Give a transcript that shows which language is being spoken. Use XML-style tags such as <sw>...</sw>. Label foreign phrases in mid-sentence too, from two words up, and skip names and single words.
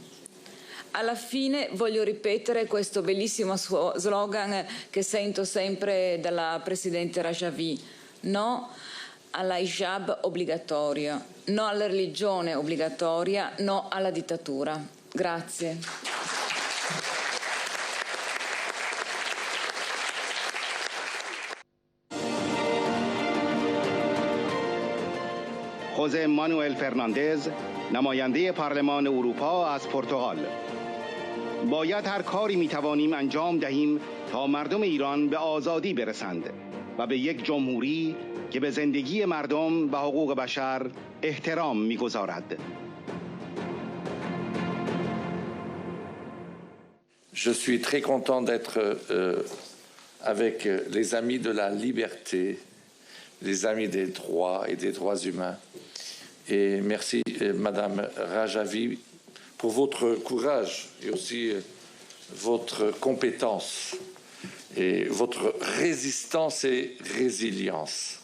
<it>Alla fine voglio ripetere questo bellissimo slogan che sento sempre dalla Presidente Rajvi: no all'hijab obbligatorio, no alla religione obbligatoria, no alla dittatura. Grazie.</it> <fa>خوزه مانوئل فرناندز، نماینده پارلمان اروپا از پرتغال. باید هر کاری میتوانیم انجام دهیم تا مردم ایران به آزادی برسند و به یک جمهوری که به زندگی مردم و حقوق بشر احترام میگذارد.</fa> <fr>Je suis très content d'être avec les amis de la liberté, les amis des droits et des droits humains. Et merci, Madame Rajvi, pour votre courage et aussi votre compétence et votre résistance et résilience.</fr>